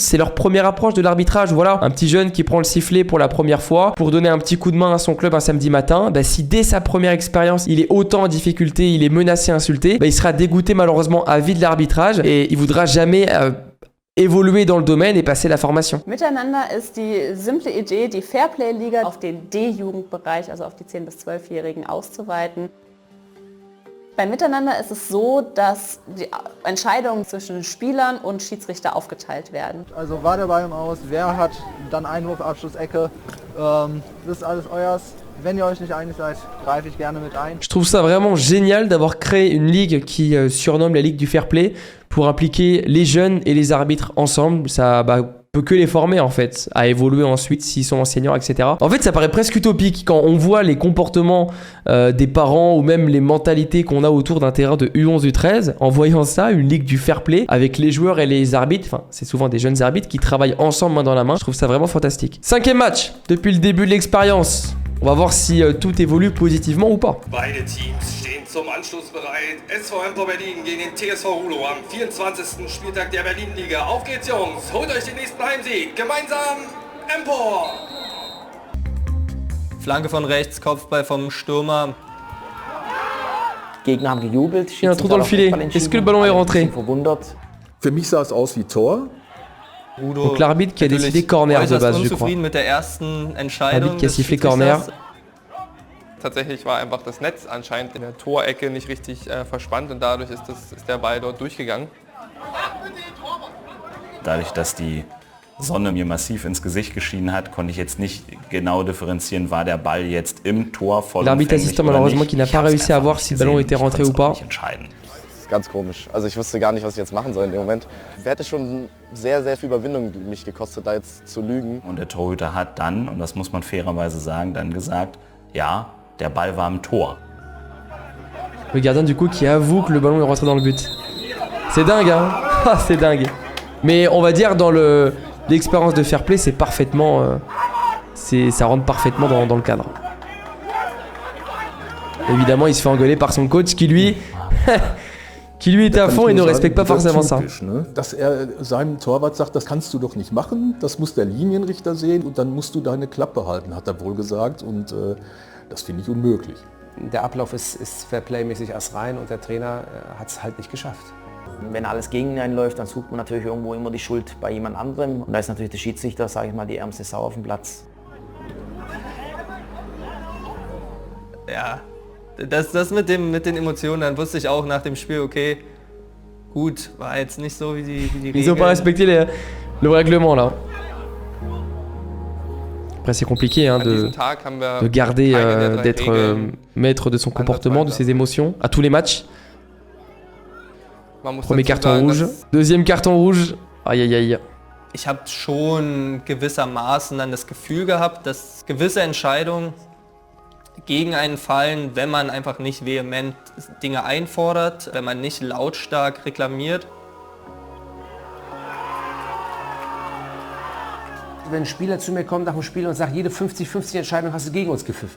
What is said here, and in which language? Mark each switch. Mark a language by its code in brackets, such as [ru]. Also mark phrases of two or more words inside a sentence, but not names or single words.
[fr] C'est leur première approche de l'arbitrage. Voilà, un petit jeune qui prend le sifflet pour la première fois, pour donner un petit coup de main à son club un samedi matin. Si dès sa première expérience, il est autant en difficulté, il est menacé, insulté, il sera dégoûté malheureusement à vie de l'arbitrage et il voudra jamais évoluer dans le domaine et passer la formation. [de] Miteinander ist die simple Idee, die Fairplay-Liga auf den D-Jugendbereich, also auf die 10- bis 12-Jährigen auszuweiten. Bei Miteinander ist es so, dass die Entscheidungen zwischen Spielern und Schiedsrichter aufgeteilt werden. Also war der Ball im Aus, wer hat dann Einwurf, Abschluss, Ecke, das ist alles euers. Wenn ihr euch nicht einig seid, greife ich gerne mit ein. [fr] Je trouve ça vraiment génial d'avoir créé une ligue qui surnomme la Ligue du Fair Play pour impliquer les jeunes et les arbitres ensemble. Ça peut que les former en fait à évoluer ensuite s'ils sont enseignants, etc. En fait, ça paraît presque utopique quand on voit les comportements des parents ou même les mentalités qu'on a autour d'un terrain de U11, U13. En voyant ça, une ligue du [en] fair play [fr] avec les joueurs et les arbitres, enfin c'est souvent des jeunes arbitres qui travaillent ensemble main dans la main. Je trouve ça vraiment fantastique. 5e match depuis le début de l'expérience. On va voir si tout évolue positivement ou pas. [de] Beide Teams stehen zum Anschluss bereit. SV Empor Berlin gegen den TSV Ruhlo am 24. Spieltag der Berlin-Liga. Auf geht's, Jungs! Holt euch den nächsten Heimsieg! Gemeinsam Empor! Flanke von rechts, Kopfball vom Stürmer. Gegner haben gejubelt. [fr] Il y a un trou dans le filet. Est-ce que le ballon est rentré? [de] Für mich sah es aus wie Tor. [fr] Donc l'arbitre qui a décidé corner de base, je crois. [de] Mit der ersten Entscheidung [fr] l'arbitre qui a sifflé corner. [de] Tatsächlich war einfach das Netz anscheinend in der Torecke nicht richtig verspannt und dadurch ist der Ball dort durchgegangen. Dadurch, dass die Sonne mir massiv ins Gesicht geschienen hat, konnte ich jetzt nicht genau differenzieren, war der Ball jetzt im Tor [fr] L'arbitre assistant malheureusement qui n'a pas réussi à voir si le ballon était rentré ou pas. [de] Ganz komisch. Also ich wusste gar nicht, was ich jetzt machen soll in dem Moment. Hätte schon sehr, sehr viel Überwindung mich gekostet, da jetzt zu lügen. Und der Torhüter hat dann, und das muss man fairerweise sagen, dann gesagt, ja, der Ball war im Tor. [fr] Le gardien du coup qui avoue que le ballon est rentré dans le but. C'est dingue, hein. C'est dingue. Mais on va dire dans l'expérience de [en] fair play, [fr] c'est parfaitement, ça rentre parfaitement dans le cadre. Évidemment, il se fait engueuler par son coach qui lui est à fond et ne respecte pas forcément ça. [de] Dass seinem Torwart sagt, das kannst du doch nicht machen, das muss der Linienrichter sehen und dann musst du deine Klappe halten, hat er wohl gesagt, und das finde ich unmöglich. Der Ablauf ist Fairplay-mäßig erst rein und der Trainer hat es halt nicht geschafft. Wenn alles gegen einen läuft, dann sucht man natürlich irgendwo immer die Schuld bei jemand anderem. Und da ist natürlich der Schiedsrichter, sage ich mal, die ärmste Sau auf dem Platz. Ja, das mit den Emotionen, dann wusste ich auch nach dem Spiel, okay, gut, war jetzt nicht so wie die Regeln. [fr] Ils ont pas respecté le règlement là. Après c'est compliqué hein, de garder, d'être maître de son comportement, de ses émotions à tous les matchs. Premier carton rouge, deuxième carton rouge, aïe aïe aïe. [de] Ich habe schon gewissermaßen dann das Gefühl gehabt, dass gewisse Entscheidungen gegen einen fallen, wenn man einfach nicht vehement Dinge einfordert, wenn man nicht lautstark reklamiert. Wenn ein Spieler zu mir kommt nach dem Spiel und sagt, jede 50-50 Entscheidung hast du gegen uns gepfiffen.